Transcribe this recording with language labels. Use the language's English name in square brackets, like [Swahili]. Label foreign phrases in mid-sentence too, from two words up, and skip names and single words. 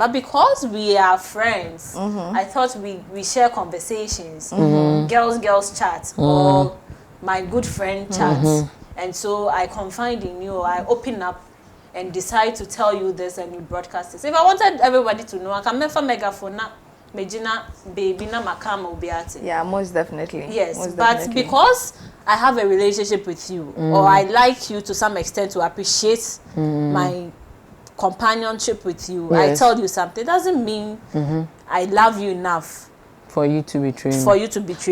[English] But because we are friends, I thought we share conversations, girls chat, or my good friend chats. And so I confide in you, I open up and decide to tell you this and you broadcast this. If I wanted everybody to know, I can make a megaphone now. Regina, baby, na makama ubiati. Yeah, most definitely. Yes, most but definitely. Because I have a relationship with you, or I like you to some extent to appreciate my companionship with you, I tell you something. It doesn't mean I love you enough for you to betray me. For you to betray